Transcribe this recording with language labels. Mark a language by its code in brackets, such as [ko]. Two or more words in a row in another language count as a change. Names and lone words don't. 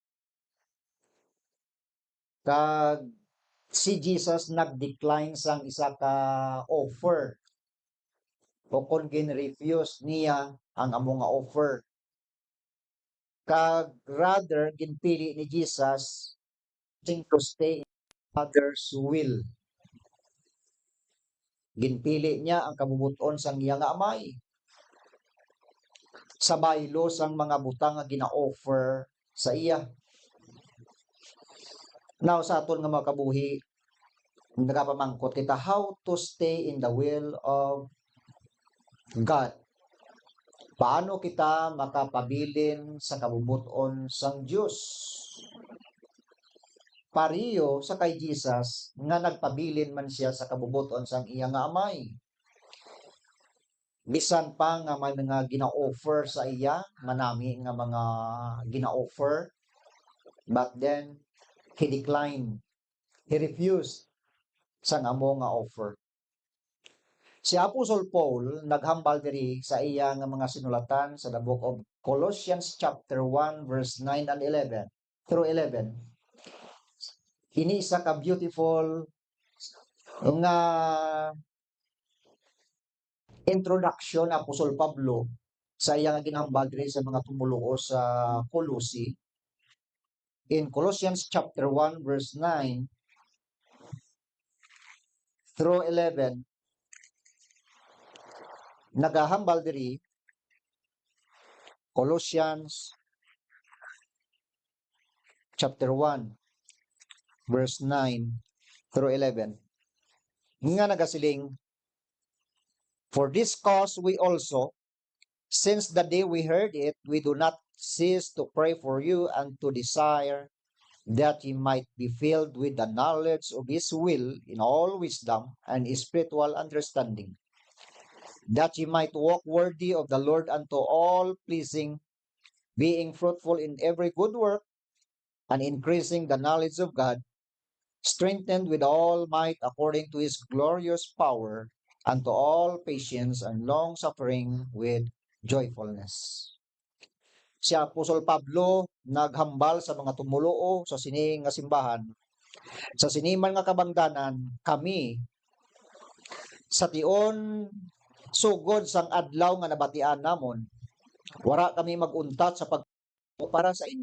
[hil] Kag si Jesus nag-decline sang isa ka offer o kung gin-refuse niya ang among nga offer. Kag rather ginpili ni Jesus [en] to stay in Father's will. [hil] Ginpili niya ang kabubuton sang iya nga amay. Sa baylo sang mga butang nga gina-offer sa iya. Now sa aton nga mga kabuhi, nagapamangkot kita [en] how to stay in the will of God. [hil] Paano kita makapabilin sa kabubuton sang Dios? Pariyo sa kay Jesus nga nagpabilin man siya sa kabubuton sang iya nga amay. Bisan pa nga may mga gina-offer sa iya, manami nga mga gina-offer, [en] but then he declined. He refused [hil] sa amo nga offer. Si Apostle Paul naghambal diri sa iya nga mga sinulatan sa [en] the book of [hil] Colossians chapter 1 verse 9 and 11 through 11. Ini isa ka beautiful nga introduction ni Apostle Pablo sa iya nga ginhambal diri sa mga tumuluo sa Colossi. [en] In Colossians chapter 1 verse 9 through 11, [hil] nagahambal diri Colossians chapter 1 verse 9 through 11. Nga nagasiling, [en] for this cause we also, since the day we heard it, we do not cease to pray for you and to desire that ye might be filled with the knowledge of his will in all wisdom and spiritual understanding, that ye might walk worthy of the Lord unto all pleasing, being fruitful in every good work, and increasing the knowledge of God, strengthened with all might according to his glorious power, unto all patience and long suffering with joyfulness. [hil] Si Apostol Pablo naghambal sa mga tumuluo sa sining nga simbahan, sa siniman nga kabangdanan, kami sa tion sugod sang adlaw nga nabatian namon, wara kami maguntat sa pag para sa inyo.